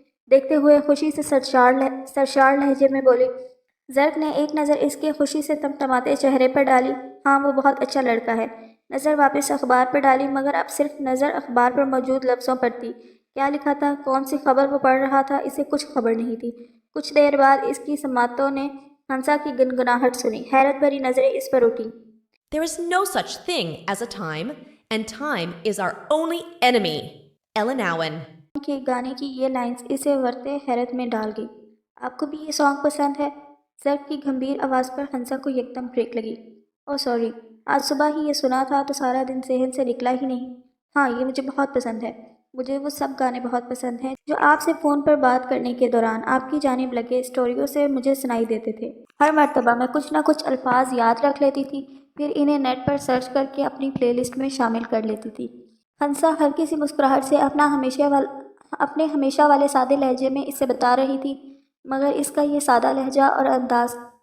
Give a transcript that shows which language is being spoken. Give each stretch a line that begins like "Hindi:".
Urdu: دیکھتے ہوئے خوشی سے سرشار لہجے میں بولی۔ زرق نے ایک نظر اس کے خوشی سے تمتماتے چہرے پر ڈالی۔ ہاں، وہ بہت اچھا لڑکا ہے۔ نظر واپس اخبار پر ڈالی، مگر اب صرف نظر اخبار پر موجود لفظوں پر تھی۔ کیا لکھا تھا، کون سی خبر وہ پڑھ رہا تھا، اسے کچھ خبر نہیں تھی۔ کچھ دیر بعد اس کی سماعتوں نے ہنسا کی گنگناہٹ سنی۔ حیرت بھری نظریں اس پر اٹھی۔
English: There is no such thing as a time, and time is our only enemy. Ellen Owen.
Urdu: کے گانے کی یہ لائنز اسے ورتے حیرت میں ڈال گئی۔ آپ کو بھی یہ سانگ پسند ہے؟ زرق کی گھمبیر آواز پر ہنسا کو یکدم بریک لگی۔ او سوری، آج صبح ہی یہ سنا تھا تو سارا دن ذہن سے نکلا ہی نہیں۔ ہاں، یہ مجھے بہت پسند ہے۔ مجھے وہ سب گانے بہت پسند ہیں جو آپ سے فون پر بات کرنے کے دوران آپ کی جانب لگے اسٹوریوں سے مجھے سنائی دیتے تھے۔ ہر مرتبہ میں کچھ نہ کچھ الفاظ یاد رکھ لیتی تھی، پھر انہیں نیٹ پر سرچ کر کے اپنی پلے لسٹ میں شامل کر لیتی تھی۔ ہنسا ہلکی سی مسکراہٹ سے اپنے ہمیشہ والے سادے لہجے میں اسے بتا رہی تھی، مگر اس کا یہ سادہ لہجہ اور انداز